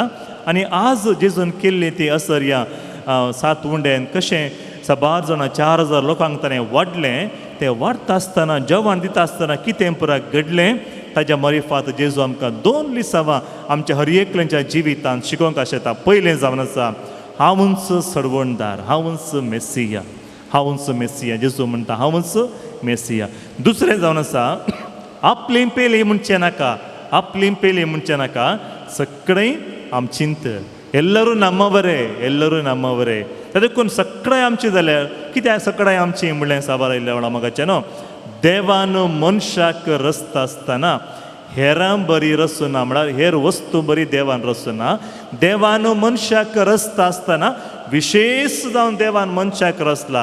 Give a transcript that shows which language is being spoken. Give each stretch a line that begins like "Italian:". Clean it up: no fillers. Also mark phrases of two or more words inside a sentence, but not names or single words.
Konkani: आनी आज जेजून केल्ली ती असर ह्या 7 उंड्यान कशें 12 जाणां 4000 लोकांक ताणें वाडलें, तें वाडटा आसतना जेवण दिता आसतना कितें पुरा घडलें ताज्या मरिफात जेजू आमकां 2 लिसांवां आमच्या हर एकल्याच्या जिवितांत शिकोवंक आशेता. पयलें जावन आसा हांवूच सोडवणदार, हांवूच मेस्सिया, हांवूच मेस्सिया. जेजू म्हणटा हांवूच मेस्सिया. दुसरें जावन आसा आपली पेली म्हणचें नाका, आपली पेली म्हणचें नाका, सगळें आमचिंत.
Kannada: ಎಲ್ಲರೂ ನಮ್ಮವರೇ, ಎಲ್ಲರೂ ನಮ್ಮವರೇ. ಅದಕ್ಕೂನು ಸಕ್ಕಳೆ
Konkani: आमची जाल्यार कित्याक सगळें आमची म्हणलें साबार आयिल्ल्या वेळा मोगाचें न्हू. देवान मनशाक रचता आसतना हेरां बरी रचना, म्हळ्यार हेर वस्तू बरी देवान रचना. देवान मनशाक रचता आसतना विशेष जावन देवान मनशाक रचला.